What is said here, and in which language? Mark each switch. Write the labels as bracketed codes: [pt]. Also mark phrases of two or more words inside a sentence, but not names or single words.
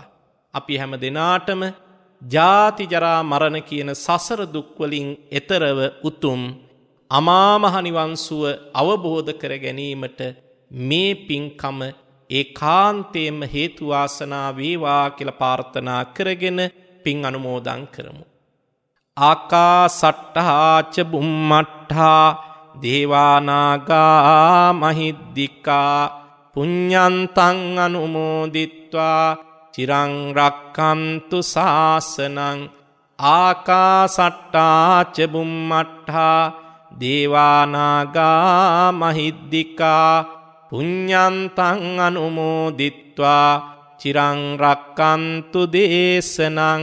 [si] අපි හැම දෙනාටම ජාති ජරා මරණ කියන සසර දුක් වලින් එතරව උතුම් අමා මහ නිවන් සුව අවබෝධ කර ගැනීමට මේ පින්කම ඒකාන්තයෙන්ම හේතු වාසනා වේවා කියලා ප්‍රාර්ථනා කරගෙන පින් අනුමෝදන් කරමු. [pi] ආකාසට්ඨා ච බුම්මට්ඨා දේවානාගා මහිද්దికා පුඤ්ඤන්තං අනුමෝදිත්වා චිරං රක්ඛන්තු ශාසනං. ආකාසට්ඨා ච බුම්මට්ඨා දේවානාගා මහිද්దికා පුඤ්ඤන්තං අනුමෝදිත්වා චිරං රක්ඛන්තු දේශනං.